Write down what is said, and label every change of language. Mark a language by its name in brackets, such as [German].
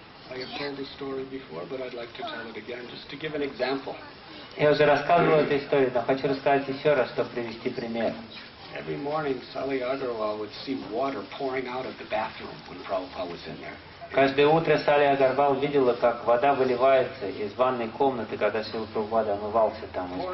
[English] I have told this story before, but I'd like to tell it again, just to give an example. [Russian] Я уже рассказывал эту историю, но хочу рассказать еще раз, чтобы привести пример. [English] Every morning, Sally Agarwal would see water pouring out of the bathroom when Prabhupada was in there. [Russian] Каждое утро Салли Агарвал видела, как вода выливается из ванной комнаты, когда Шрила Прабхупада омывался там.